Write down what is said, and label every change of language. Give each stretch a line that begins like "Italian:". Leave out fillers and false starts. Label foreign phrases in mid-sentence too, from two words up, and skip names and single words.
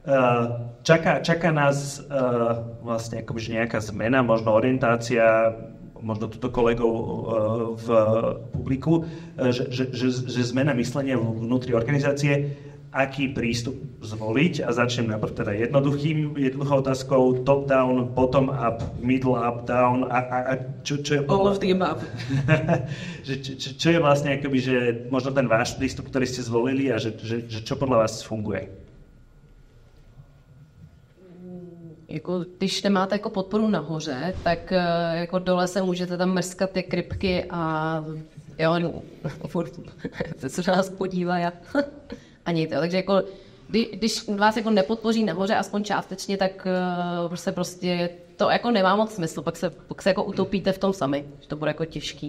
Slovak: čaká nás vlastne akoby nejaká zmena, možno orientácia, možno túto kolegov v publiku, že zmena myslenia vnútri organizácie, aký prístup zvoliť, a začnem najprv teda jednoduchou otázkou,
English: top-down, bottom-up, middle-up-down,
Slovak: a čo je...
English: All of the above.
Slovak: čo je vlastne akoby, že možno ten váš prístup, ktorý ste zvolili, a že čo podľa vás funguje?
Czech: Jako, když nemáte jako podporu nahoře, tak jako dole se můžete tam mrskat jak rybky a jo, no, furt se nás podívá ani to. Takže jako, když vás jako nepodpoří nahoře aspoň částečně, tak se prostě to jako nemá moc smysl, pak se jako utopíte v tom sami, že to bude jako těžký.